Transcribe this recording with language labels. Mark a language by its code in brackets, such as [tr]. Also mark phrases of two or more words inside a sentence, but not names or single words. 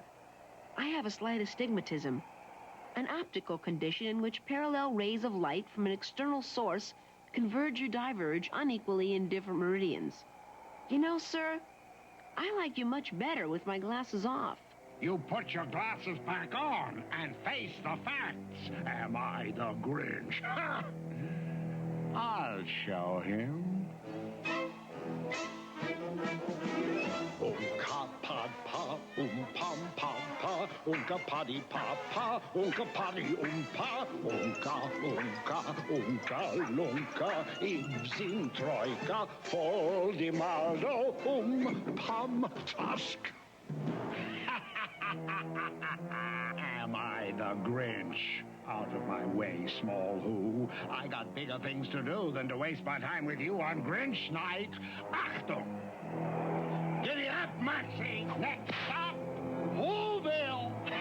[en] I have a slight astigmatism, an optical condition in which parallel rays of light from an external source converge or diverge unequally in different meridians. You know, sir, I like you much better with my glasses off. You put your glasses back on and face the facts. Am I the Grinch? I'll show him. Oomka pod pa, pom pom pa, oomka poddy pa pa, oomka poddy oompa, oomka lunka, ibs in troika, Maldo, pom tusk. Am I the Grinch? Out of my way, small who. I got bigger things to do than to waste my time with you on Grinch night. Achtung! Giddy up, Maxie! Next stop, Whoville!